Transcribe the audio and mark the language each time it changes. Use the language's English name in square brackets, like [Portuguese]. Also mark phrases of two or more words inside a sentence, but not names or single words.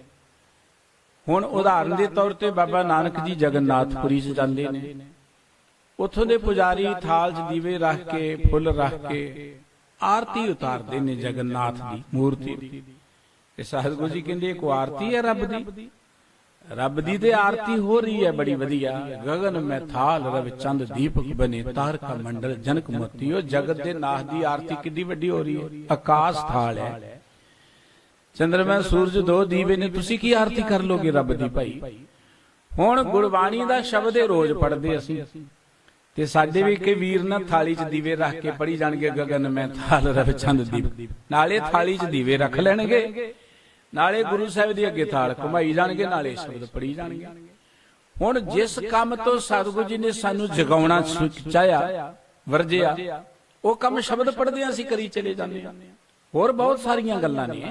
[Punjabi] ਹੁਣ ਉਦਾਹਰਨ ਦੇ ਤੌਰ ਤੇ ਬਾਬਾ ਨਾਨਕ ਜੀ ਜਗਨਨਾਥਪੁਰੀ 'ਚ ਜਾਂਦੇ ਨੇ, ਉੱਥੋਂ ਦੇ ਪੁਜਾਰੀ ਥਾਲ 'ਚ ਦੀਵੇ ਰੱਖ ਕੇ, ਫੁੱਲ ਰੱਖ ਕੇ ਆਰਤੀ ਉਤਾਰਦੇ ਨੇ ਜਗਨਨਾਥ ਦੀ ਮੂਰਤੀ ਦੀ। ਤੇ ਸਤਿਗੁਰੂ ਜੀ ਕਹਿੰਦੇ ਇੱਕ ਆਰਤੀ ਹੈ ਰੱਬ ਦੀ, ਰੱਬ ਦੀ ਤੇ ਆਰਤੀ ਹੋ ਰਹੀ ਹੈ ਬੜੀ ਵਧੀਆ। [Hindi] ਗगन में थाल रवि चंद दीपक बने तारका मंडल जनक मोती। [Punjabi] ਉਹ ਜਗਤ ਦੇ ਨਾਥ ਦੀ ਆਰਤੀ ਕਿੰਨੀ ਵੱਡੀ ਹੋ ਰਹੀ ਹੈ। ਆਕਾਸ਼ ਥਾਲ ਹੈ, ਚੰਦਰਮਾ ਸੂਰਜ ਦੋ ਦੀਵੇ ਨੇ, ਤੁਸੀਂ ਕੀ ਆਰਤੀ ਕਰ ਲੋਗੇ ਰੱਬ ਦੀ ਭਾਈ। ਹੁਣ ਗੁਰਬਾਣੀ ਦਾ ਸ਼ਬਦ ਇਹ ਰੋਜ਼ ਪੜ੍ਹਦੇ ਅਸੀਂ, ਤੇ ਸਾਡੇ ਵੀ ਕਈ ਵੀਰ ਨਾ ਥਾਲੀ 'ਚ ਦੀਵੇ ਰੱਖ ਕੇ ਪੜ੍ਹੀ ਜਾਣਗੇ [Hindi] ਗगन में थाल रवि चंद दीपक, [Punjabi] ਨਾਲੇ ਥਾਲੀ 'ਚ ਦੀਵੇ ਰੱਖ ਲੈਣਗੇ, ਨਾਲੇ ਗੁਰੂ ਸਾਹਿਬ ਦੇ ਅੱਗੇ ਥਾਲ ਘੁਮਾਈ ਜਾਣਗੇ, ਨਾਲੇ ਸ਼ਬਦ ਪੜ੍ਹੀ ਜਾਣਗੇ। ਹੁਣ ਜਿਸ ਕੰਮ ਤੋਂ ਸਤਿਗੁਰੂ ਜੀ ਨੇ ਸਾਨੂੰ ਜਗਾਉਣਾ ਚਾਹਿਆ, ਵਰਜਿਆ, ਉਹ ਕੰਮ ਸ਼ਬਦ ਪੜ੍ਹਦੇ ਅਸੀਂ ਕਰੀ ਚਲੇ ਜਾਂਦੇ ਹਾਂ। ਹੋਰ ਬਹੁਤ ਸਾਰੀਆਂ ਗੱਲਾਂ ਨੇ।